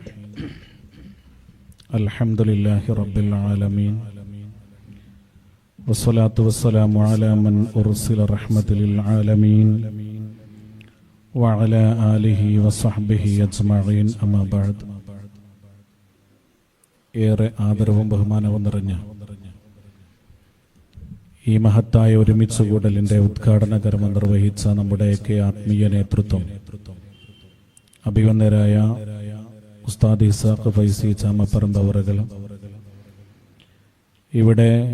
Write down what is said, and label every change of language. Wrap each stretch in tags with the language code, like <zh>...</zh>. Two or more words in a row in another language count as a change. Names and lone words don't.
<ar>الحمد لله رب العالمين. والصلاة والسلام على من أرسل رحمة للعالمين وعلى آله وصحبه أجمعين أما بعد.</ar> <ml>ഏറെ ആദരവും ബഹുമാനവും നിറഞ്ഞ ഈ മഹത്തായ ഒരുമിച്ചുകൂടലിന്റെ ഉദ്ഘാടന കർമ്മം നിർവഹിച്ച നമ്മുടെയൊക്കെ ആത്മീയ നേതൃത്വം അഭിവന്ദരായ ഉസ്താദ് ഇസാഖ് ഫൈസി ചാമപ്പറമ്പ് അവറുകളും, ഇവിടെ</ml>